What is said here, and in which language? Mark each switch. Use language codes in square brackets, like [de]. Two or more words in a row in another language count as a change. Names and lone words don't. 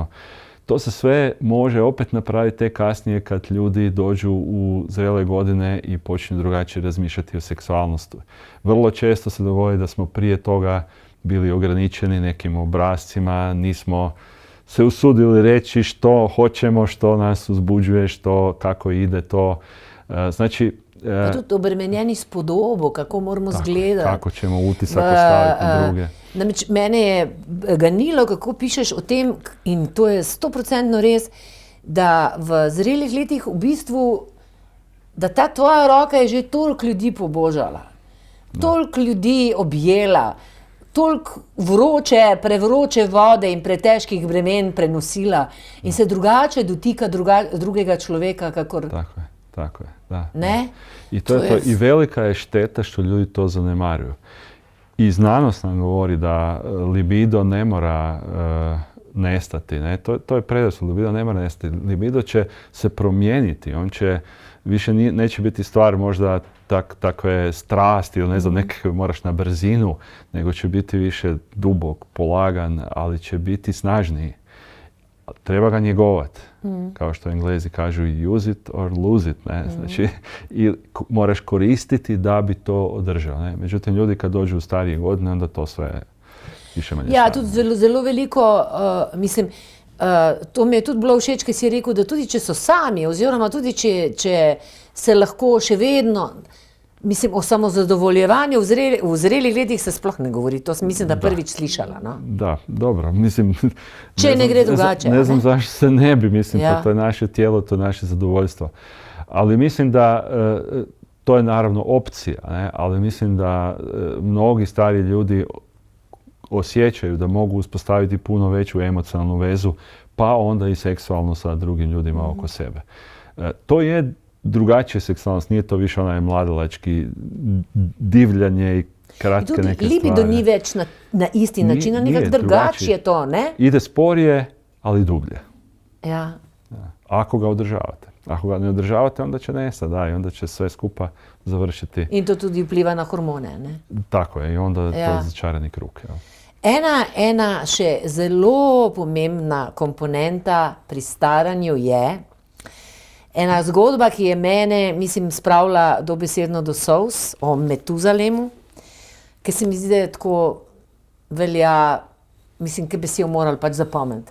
[hr] To se sve može opet napraviti tek kasnije kad ljudi dođu u zrele godine i počnu drugačije razmišljati o seksualnosti. Vrlo često se dogodi da smo prije toga bili ograničeni nekim obrascima, nismo se usudili reći što hoćemo, što nas uzbuđuje, kako ide to. Znači, [sl] pa tudi obremenjeni s podobo, kako moramo izgledati. [hr] Kako ćemo utisak ostaviti na druge. [sl] Namreč mene je ganilo, kako pišeš o tem, in to je 100% res, da v zrelih letih v bistvu, da ta tvoja roka je že toliko ljudi pobožala, toliko ljudi objela, toliko prevroče vode in pretežkih bremen prenosila in se drugače dotika drugega človeka, kakor... [hr] Tako je, da. Ne? I to je to. I velika je šteta što ljudi to zanemaruju. I znanost nam govori da libido ne mora nestati. Ne? To je predrasud, libido ne mora nestati. Libido će se promijeniti. On će više neće biti stvar možda takve strasti ili ne znam, nekakve moraš na brzinu, nego će biti više dubok, polagan, ali će biti snažniji. Treba ga njegovati. Kao što Englezi kažu [en] use it or lose it. [hr] Ne? Znači, i moraš koristiti da bi to održao. Ne? Međutim, ljudi kad dođu u starije godine, onda to sve više manje [sl] ja, tudi zelo veliko, to mi je tudi bilo všeč, ker si rekel, da tudi če so sami, oziroma tudi če se lahko še vedno, o samozadovoljevanju v zrelih letih se sploh ne govori. To mislim, da prvič slišala. No? Da, dobro. Če ne gre drugače. [hr] Ne znam zašto se ne bi, pa to je naše tijelo, to je naše zadovoljstvo. Ali mislim da, to je naravno opcija, ne? Ali mislim da mnogi stari ljudi osjećaju da mogu uspostaviti puno veću emocionalnu vezu, pa onda i seksualno sa drugim ljudima oko sebe. To je drugačija seksualnost, nije to više onaj mladalački divljanje i kratke neke stvari. [sl] Libido ni več na isti način, nekako drugačije to, ne? [hr] Ide sporije, ali dublje. [sl] Ja. [hr] Ako ga održavate. Ako ga ne održavate, onda će nestati, i onda će sve skupa završiti. [sl] In to tudi vpliva na hormone, ne? [hr] Tako je, i onda je to začarani krug. [sl] Ja. Ena še zelo pomembna komponenta pri staranju je ena zgodba, ki je mene, spravila dobesedno do solz, o Metuzalemu, ki se mi zdi, da je tako velja, ki bi si jo morali pač zapomniti.